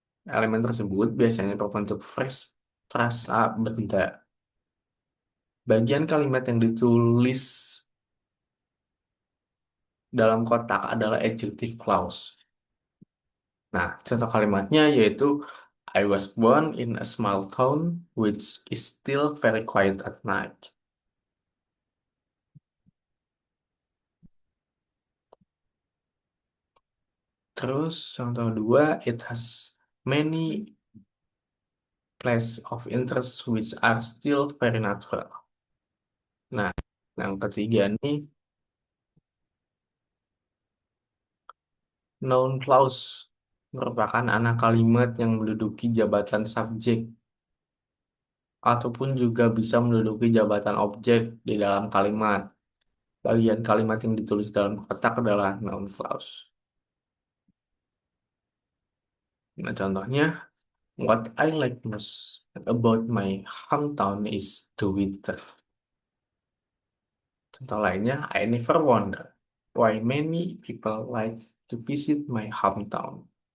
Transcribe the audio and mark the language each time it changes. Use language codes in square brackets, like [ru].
[id] Elemen tersebut biasanya berbentuk frasa benda. Bagian kalimat yang ditulis dalam kotak adalah adjective clause. Nah, contoh kalimatnya yaitu [en] I was born in a small town which is still very quiet at night. [id] Terus contoh dua, [en] it has many places of interest which are still very natural. [id] Nah, yang ketiga nih, noun clause merupakan anak kalimat yang menduduki jabatan subjek ataupun juga bisa menduduki jabatan objek di dalam kalimat. Bagian kalimat yang ditulis dalam kotak adalah noun clause. Nah, contohnya, [en] what I like most about my hometown is the weather. [id] Contoh lainnya, [en] I never wonder why many people like to visit my hometown.